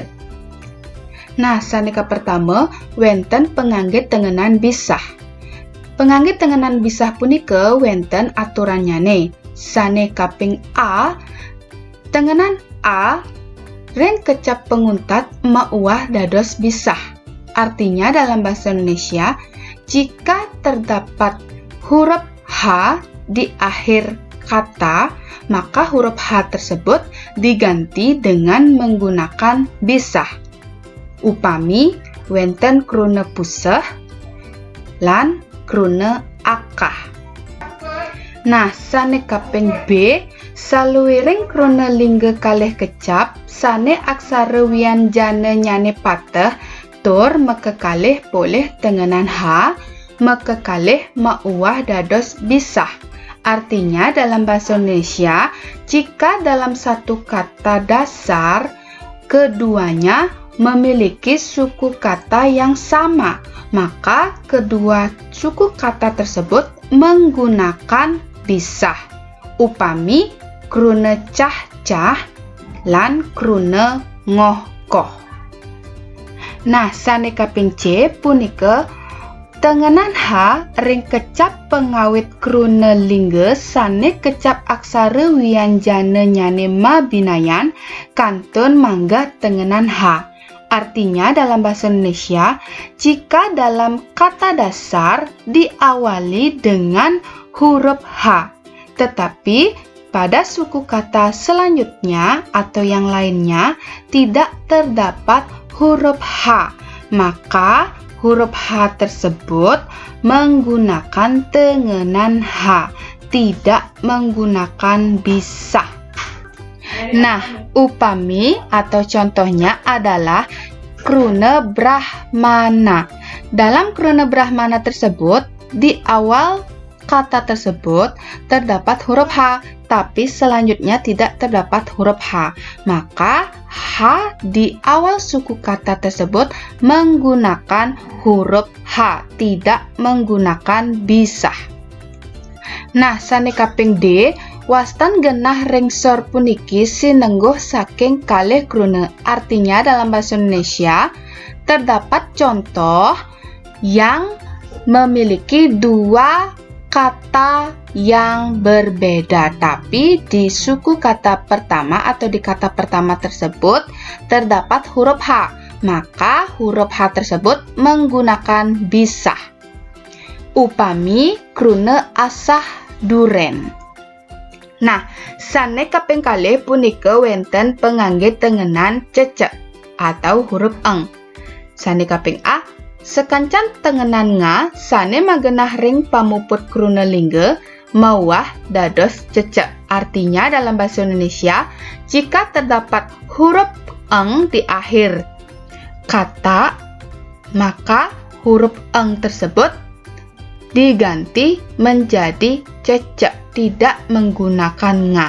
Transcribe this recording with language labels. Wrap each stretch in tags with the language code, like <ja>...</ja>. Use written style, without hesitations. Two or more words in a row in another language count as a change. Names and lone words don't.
<ban>Nah, saneka pertama wenten pengangge tengenan bisah. Pengangge tengenan bisah punika wenten aturannyane. Sane kaping A, tengenan A ring kecap penguntat mauah dados bisah.</ban> <id>Artinya dalam bahasa Indonesia, jika terdapat huruf H di akhir kata, maka huruf H tersebut diganti dengan menggunakan bisah.</id> <ban>Upami wenten kruna puseh lan kruna akah. Nah, sane kaping B, saluwiring kruna lingga kalih kecap sane aksara wianjana nyane pateh tur mekekalih poleh tengenan H, mekekalih mauah dados bisah.</ban> <id>Artinya dalam bahasa Indonesia, jika dalam satu kata dasar keduanya memiliki suku kata yang sama, maka kedua suku kata tersebut menggunakan bisah.</id> <ban>Upami kruna cah-cah lan kruna ngoh-koh. Nah, sane kaping C punika tengenan H ring kecap pengawit kruna lingga sane kecap aksara wianjana nyane mabinayan kantun mangga tengenan H.</ban> <id>Artinya dalam bahasa Indonesia, jika dalam kata dasar diawali dengan huruf H, tetapi pada suku kata selanjutnya atau yang lainnya tidak terdapat huruf H, maka huruf H tersebut menggunakan tengenan H, tidak menggunakan bisah. Nah, upami atau contohnya adalah kruna brahmana. Dalam kruna brahmana tersebut, di awal kata tersebut terdapat huruf H, tapi selanjutnya tidak terdapat huruf H. Maka H di awal suku kata tersebut menggunakan huruf H, tidak menggunakan bisah.</id> <ban>Nah, sane kaping D, wastan genah ringsor puniki sinengguh saking kalih kruna.</ban> <id>Artinya dalam bahasa Indonesia terdapat contoh yang memiliki dua kata yang berbeda, tapi di suku kata pertama atau di kata pertama tersebut terdapat huruf H, maka huruf H tersebut menggunakan bisah.</id> <ban>Upami kruna asah duren. Nah, sane kaping kalih punika wenten pengangge tengenan cecek</ban> <id>atau huruf eng.</id> <ban>Sane kaping A, sekancan tengenan nga sane magenah ring pamuput kruna lingga mauah dados cecek.</ban> <id>Artinya dalam bahasa Indonesia, jika terdapat huruf eng di akhir kata, maka huruf eng tersebut diganti menjadi cecek, tidak menggunakan nga.</id>